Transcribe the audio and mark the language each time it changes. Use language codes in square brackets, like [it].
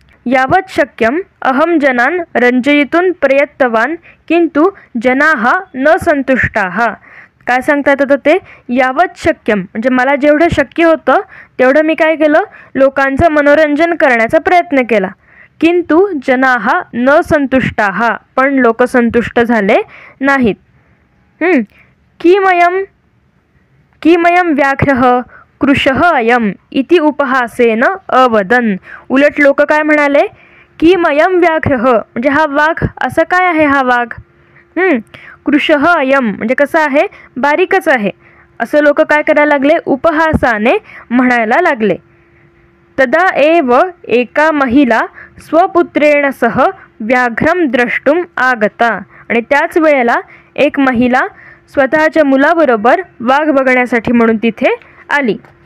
[sa] यावत् शक्यम अहम जनान रंजयितुं प्रयत्तवान किंतु जनाः न संतुष्टाः. [mr] काय सांगतात आता ते, [sa] यावत् शक्यम [mr] म्हणजे मला जेवढं शक्य होतं तेवढं मी काय केलं, लोकांचं मनोरंजन करण्याचा प्रयत्न केला. [sa] किंतु जनाः न संतुष्टाः [mr] पण लोक संतुष्ट झाले नाहीत. [sa] किमयं व्याघ्रः कृशः अयम इति उपहासेन अवदन. [mr] उलट लोक काय म्हणाले, [sa] किमयं व्याघ्रः [mr] म्हणजे हा वाघ असं काय आहे, हा वाघ [sa] कृशः अयम [mr] म्हणजे कसं आहे, बारीकच आहे, असं लोक काय करायला लागले, उपहासाने म्हणायला लागले. [sa] तदा एव एका महिला स्वपुत्रेण सह व्याघ्रम द्रष्टुम आगता [mr] आणि त्याच वेळेला एक महिला स्वतःच्या मुलाबरोबर वाघ बघण्यासाठी म्हणून तिथे आली.